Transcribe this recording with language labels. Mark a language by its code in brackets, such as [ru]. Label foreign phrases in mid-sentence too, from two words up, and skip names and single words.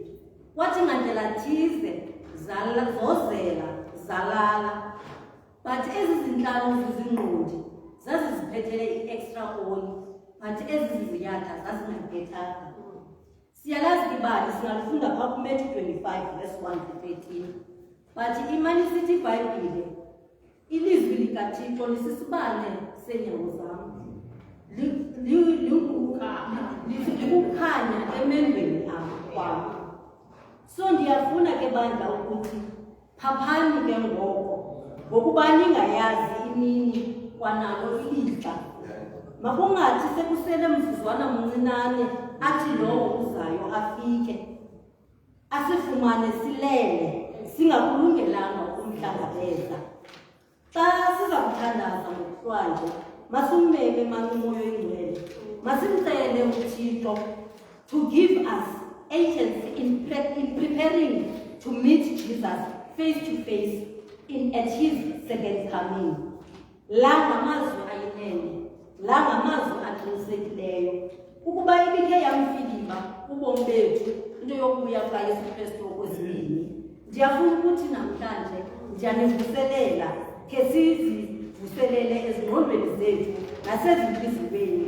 [xh] Kwathi ngandlela thize zozela zalala, but ezi zinhlanu zizingqondi zaziziphethele i- [en] extra oli, [xh] but ezi ziziyatha zazingaphethanga. Siyalazi ibali singalifunda phaa kuMatthew 25 [en] verse 1 to 13, [xh] but iManisithi iBhayibhile ilizwi likaThixo lisisibane seenyawo zam, likukhanya emendweni kwam. So ndiyafuna ke bandla ukuthi phaphani ke ngoko, ngokuba ningayazi imini kwanalo ilixa. Makungathi sekusele mzuzwana mncinane athi lowo uzayo afike, asifumane silele singakulungelanga ukumhlangabeza. Xa siza kuthandaza ngokuhlwanje, masimmeme umoya oyingcwele, masimcele uThixo [en] to give us agency in preparing to meet Jesus face to face at his second coming. [xh] La ngamazwi ayinene, la ngamazwi aqinisekileyo. Ukuba ibikhe yamfiliba ubomi bethu into yokubuya kukaYesu Kristu okwesibini, ndiyafuna ukuthi namhlanje ndiyanivuselela khe sizivuselele ezingqondweni zethu nasezintliziyweni.